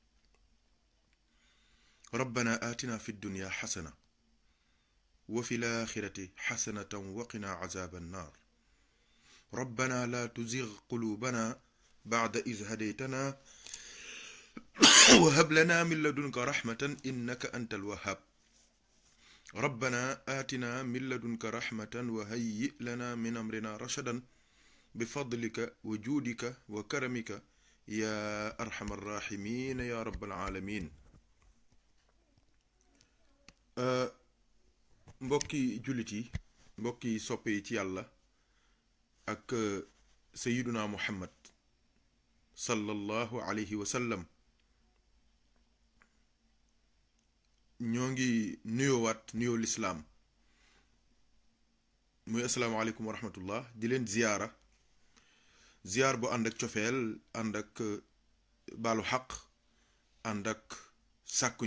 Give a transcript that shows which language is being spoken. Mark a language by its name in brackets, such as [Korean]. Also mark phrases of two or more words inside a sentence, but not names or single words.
[Arabic] ربنا آتنا في الدنيا حسنة وفي الآخرة حسنة وقنا عذاب النار ربنا لا تزغ قلوبنا بعد إذ هديتنا وهب لنا من لدنك رحمة إنك أنت الوهاب ربنا آتنا من لدنك رحمة وهيئ لنا من أمرنا رشدا بفضلك وجودك وكرمك يا أرحم الراحمين يا رب العالمين [Wolof] mbokki jullit yi mbokki soppe yi ci yàlla ak [Arabic] سيدنا محمد صلى الله عليه وسلم [Wolof] ñoo ngi nuyoowaat nuyoo lislaam muy [Arabic] السلام عليكم ورحمة الله [Wolof] di leen ziyaar bu ànd ak cofeel ànd ak baalu xaq ànd ak sàkku